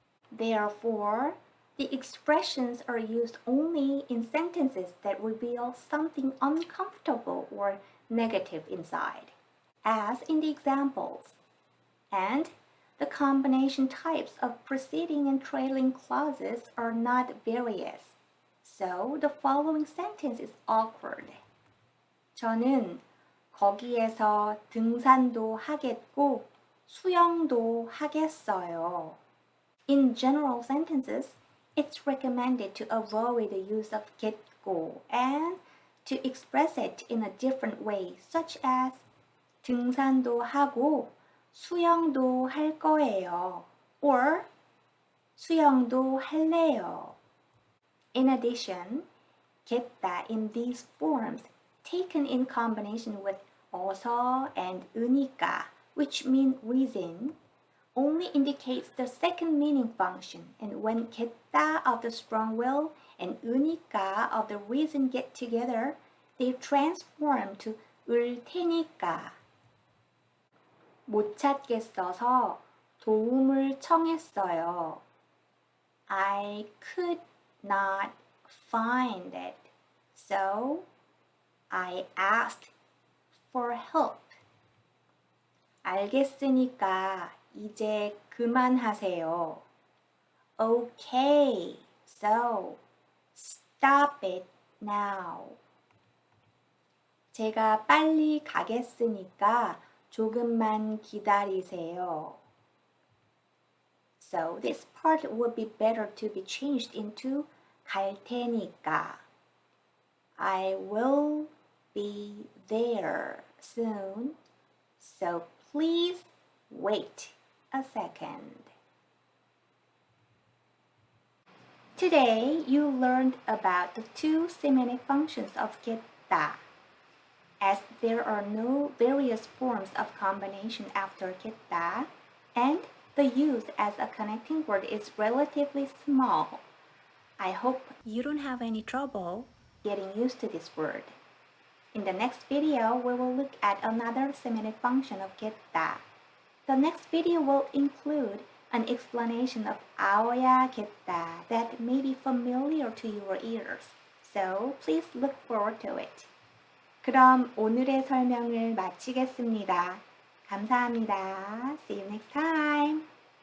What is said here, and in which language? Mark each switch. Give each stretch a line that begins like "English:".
English: Therefore, the expressions are used only in sentences that reveal something uncomfortable or negative inside, as in the examples. And the combination types of preceding and trailing clauses are not various. So the following sentence is awkward.
Korean: 저는 거기에서 등산도 하겠고 수영도 하겠어요.
English: In general sentences, it's recommended to avoid the use of 겠고 and to express it in a different way, such as
Korean: 등산도 하고 수영도 할 거예요
English: or
Korean: 수영도 할래요.
English: In addition, 겠다 in these forms taken in combination with 어서 and 으니까, which mean reason, only indicates the second meaning function, and when 겠다 of the strong will and 으니까 of the reason get together, they transform to 을 테니까.
Korean: 못 찾겠어서 도움을 청했어요.
English: I could not find it, so I asked for help.
Korean: 알겠으니까 이제 그만하세요.
English: Okay, so stop it now.
Korean: 제가 빨리 가겠으니까 조금만 기다리세요.
English: So this part would be better to be changed into 갈 테니까. I will be there soon, so please wait a second. Today, you learned about the two semantic functions of 겠다. As there are no various forms of combination after 겠다, and the use as a connecting word is relatively small, I hope you don't have any trouble getting used to this word. In the next video, we will look at another semantic function of 겠다. The next video will include an explanation of 아어야 겠다 that may be familiar to your ears. So please look forward to it.
Korean: 그럼 오늘의 설명을 마치겠습니다. 감사합니다.
English: See you next time.